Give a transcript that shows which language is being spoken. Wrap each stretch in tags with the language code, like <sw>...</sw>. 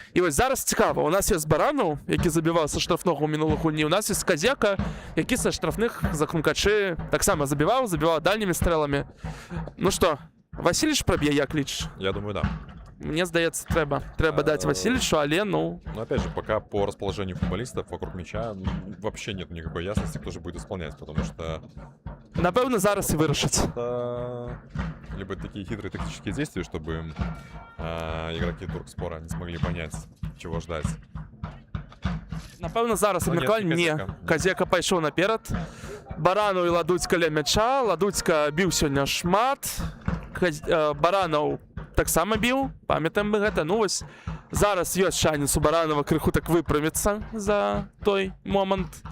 <be>І вось зараз цікава, у нас ёсць Баранаў, які забіваў са штрафнога ў мінулых гульні, у нас ёсць Казека, які са штрафных за крумкачы таксама забіваў дальнімі стрэламі. Ну што, Васильевич проб'е, як лічыш?</be> <ru>Я думаю, да.</ru> <be>Мне здаецца, трэба даць Васильевичу, але, ну...</be> <ru>Но опять же, пока по расположению футболистов вокруг мяча вообще нет никакой ясности, кто же будет исполнять, потому что...</ru> <be>Напэўна, зараз і вырашыць.</be> <ru>Это либо такие хитрые тактические действия, чтобы игроки Туркспора не смогли понять, чего ждать.</ru> <be>Напэўна, зараз абмеркаванне. Не, Казека пайшоў наперад. Баранаў і Ладуцька ля мяча. Ладуцька біў сёння шмат. Баранаў таксама біў, памятаем мы гэта. Ну вось, Зараз ёсць шанец у Баранова крыху так выправіцца за той момант.</be>